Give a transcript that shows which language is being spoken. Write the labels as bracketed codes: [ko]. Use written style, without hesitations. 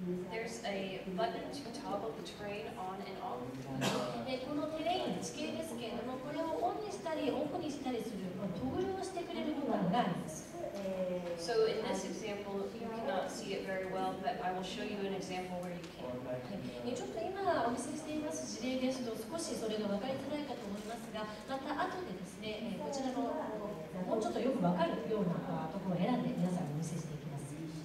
[en] There's a button to toggle the terrain on and off. [ja] このテレイン、地形ですけれども、これをオンにしたりオフにしたりするトグルをしてくれるボタンがあります。 [en] So in this example, you cannot see it very well, but I will show you an example where you can. [ja] ちょっと今お見せしています事例ですと少しそれが分かりづらいかと思いますが、また後でですね、こちらのもうちょっとよく分かるようなところを選んで皆さんにお見せしていきます。